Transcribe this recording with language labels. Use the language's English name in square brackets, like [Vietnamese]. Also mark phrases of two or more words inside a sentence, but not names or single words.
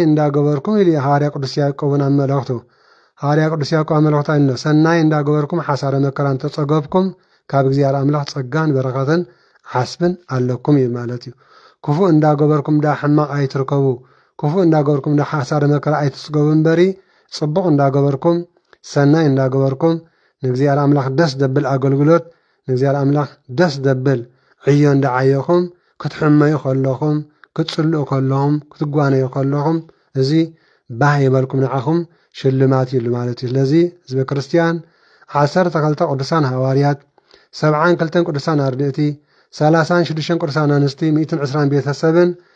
[Tigrinya] እንዳገበርኩም ኢሉ ሐዋርያ ቅዱስ ያዕቆብን አመለክቱ ሐዋርያ ቅዱስ ያዕቆብ አመለክቱ አይደለ ሰናይ እንዳገበርኩም ሓሳረ መከራን ተጸገብኩም ካብ እግዚአብሔር አምላክ ጸጋን በረከትን ሓስብን አለኩም እዩ ማለት እዩ ክፉ እንዳገበርኩም ዳ ሕማቅ አይትርከቡ ክፉ እንዳገበርኩም ዳ ሓሳረ መከራ አይትጽገቡ እምበሪ ጽቡቕ እንዳገበርኩም ሰናይ እንዳገበርኩም ንእግዚአብሔር አምላክ ደስ ደብል አገልግሎት ንእግዚአብሔር አምላክ ደስ ደብል ዕዮ እንዳዓየኹም ክትሕመዩ ከለኹም ክትጽልኡ ከለኹም ክትጓነዩ ከለኹም እዚ ባህ ይበልኩም ንዓኹም ሽልማት እዩ ማለት እዩ ስለዚ ህዝበ ክርስቲያን 12 ቅዱሳን ሐዋርያት 72 ቅዱሳን አርድእቲ 36 ቅዱሳን አንስቲ 120 ቤተሰብን